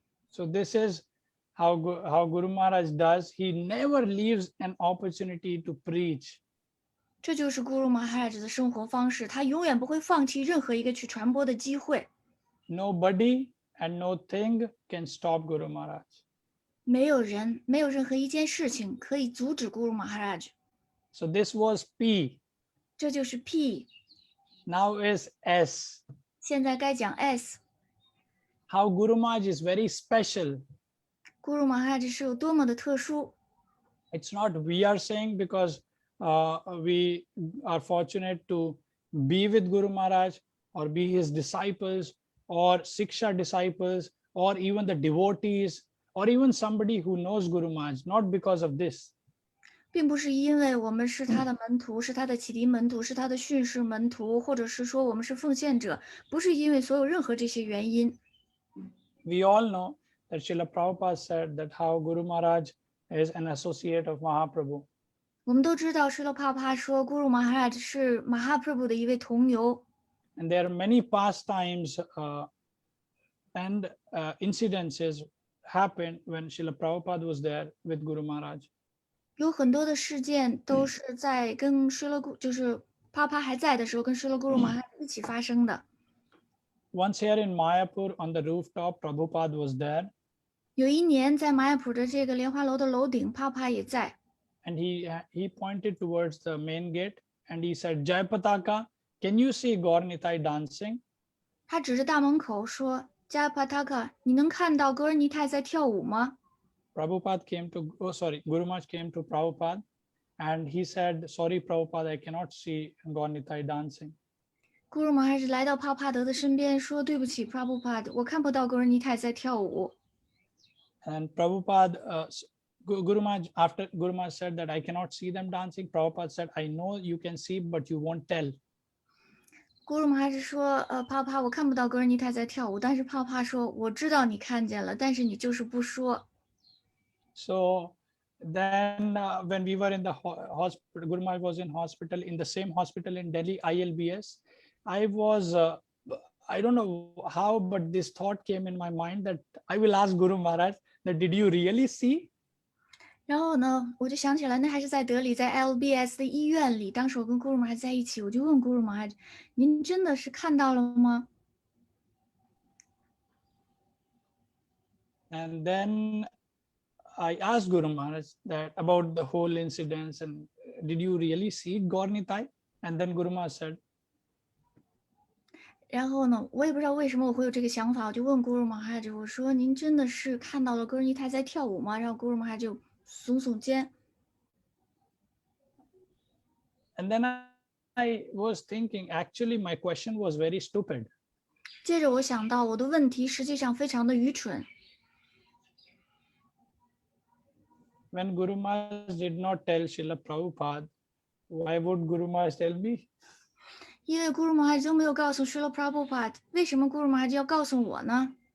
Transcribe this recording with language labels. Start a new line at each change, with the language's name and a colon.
English: So this is how Guru Maharaj does. He never leaves an opportunity to preach.
Chinese: 这就是古鲁玛哈拉的生活方式，他永远不会放弃任何一个去传播的机会。
English: Nobody and no thing can stop Guru Maharaj.
Chinese: 没有人，没有任何一件事情可以阻止古鲁玛哈拉。
English: So this was P.
Chinese: 这就是 P。
English: Now is S.
Chinese: 现在该讲 S。
English: How Guru Maharaj is very special.
Chinese: 古鲁玛哈拉是有多么的特殊。
English: It's not we are saying because we are fortunate to be with Guru Maharaj or be his disciples or Siksha disciples or even the devotees or even somebody who knows Guru Maharaj, not because of this.
Chinese: 并不是因为我们是他的门徒，是他的启迪门徒，是他的训示门徒，或者是说我们是奉献者，不是因为所有任何这些原因。
English: We all know that Srila Prabhupada said that how Guru Maharaj is an associate of Mahaprabhu.
Chinese: 我们都知道，施罗帕帕说，古鲁玛哈拉是马哈普布的一位同游。
English: And there are many pastimes and incidences happened when Srila Prabhupada was there with Guru Maharaj.
Chinese: 有很多的事件都是在跟施罗就是帕帕还在的时候，跟施罗古鲁玛哈一起发生的。
English: Once here in Mayapur on the rooftop, Prabhupada was there.
Chinese: 有一年在马雅普的这个莲花楼的楼顶，帕帕也在。
English: And he pointed towards the main gate and he said, Jai Pataka, can you see Gaur Nitai dancing?
Chinese: 他指着大门口说：“加帕塔卡，你能看到格尔尼泰在跳舞吗？”
English: Prabhupada came to, Guru Maharaj came to Prabhupada and he said, sorry, Prabhupada, I cannot see Gaur Nitai dancing.
Chinese: 古鲁玛哈是来到帕帕德的身边说：“对不起，帕布帕，我看不到格尔尼泰在跳舞。”
English: And Prabhupada, Guru Maharaj, after Guru Maharaj said that I cannot see them dancing, Prabhupada said, I know you can see, but you won't tell.
Chinese: 古鲁玛哈是说：“帕帕，我看不到格尔尼泰在跳舞。” 但是帕帕说：“我知道你看见了，但是你就是不说。”
English: So then when we were in the hospital, Guru Maharaj was in hospital, in the same hospital in Delhi, ILBS. I was, I don't know how, but this thought came in my mind that I will ask Guru Maharaj that did you really see?
Chinese: 然后呢，我就想起来，那还是在德里，在 LBS 的医院里。当时我跟古鲁玛哈在一起，我就问古鲁玛哈：“您真的是看到了吗？”
English: And then I asked Guru Maharaj that about the whole incidents and did you really see Gaur Nitai? And then Guru Maharaj said,
Chinese: 然后呢，我也不知道为什么我会有这个想法，我就问古鲁玛哈就我说：“您真的是看到了格尔尼泰在跳舞吗？”然后古鲁玛哈就耸耸肩。
English: and then I was thinking, actually, my question was very stupid.
Chinese: 接着我想到，我的问题实际上非常的愚蠢。
English: When Guru Maharaj did not tell Srila Prabhupada, why would Guru Maharaj tell me?
Chinese: 因为古鲁玛哈都没有告诉施罗帕布帕，为什么古鲁玛哈要告诉我呢？